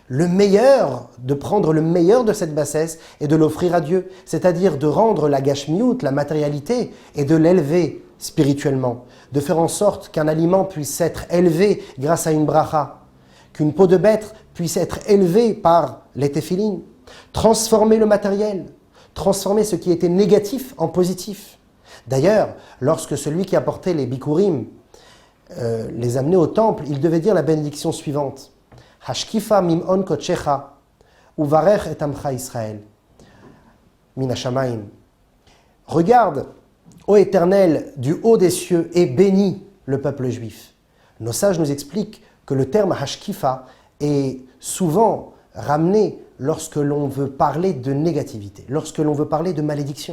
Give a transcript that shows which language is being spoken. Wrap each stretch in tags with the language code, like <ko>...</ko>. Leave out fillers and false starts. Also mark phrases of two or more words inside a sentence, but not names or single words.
<fr>de prendre le meilleur de cette bassesse et de l'offrir à Dieu, c'est-à-dire de rendre la gashmiout, la matérialité, et de l'élever spirituellement, de faire en sorte qu'un aliment puisse être élevé grâce à une bracha, qu'une peau de bête puisse être élevée par les téphilines, transformer le matériel, transformer ce qui était négatif en positif. D'ailleurs, lorsque celui qui apportait les bikurim les amenait au temple, il devait dire la bénédiction suivante.</fr> <he>השקיפה ממעון קדשך וברך את עמך ישראל מן השמים.</he> <fr>Regarde, ô Éternel, du haut des cieux, et bénis le peuple juif. Nos sages nous expliquent que le terme hashkifa est souvent ramené lorsque l'on veut parler de négativité, lorsque l'on veut parler de malédiction.</fr>